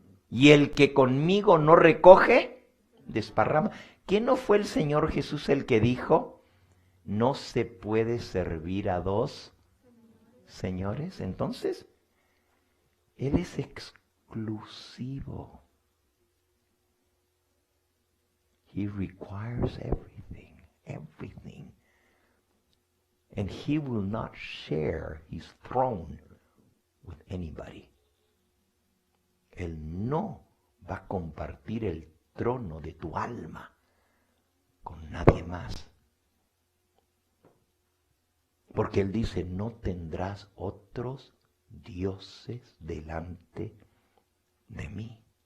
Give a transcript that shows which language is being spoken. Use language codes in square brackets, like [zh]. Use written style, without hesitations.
[es] Y el que conmigo no recoge, desparrama. ¿Qué no fue el Señor Jesús el que dijo, no se puede servir a dos señores? Entonces, Él es exclusivo. [en] He requires everything, everything. And He will not share His throne with anybody. [es] Él no va a compartir el trono de tu alma con nadie más. Porque Él dice, no tendrás otros dioses delante de mí.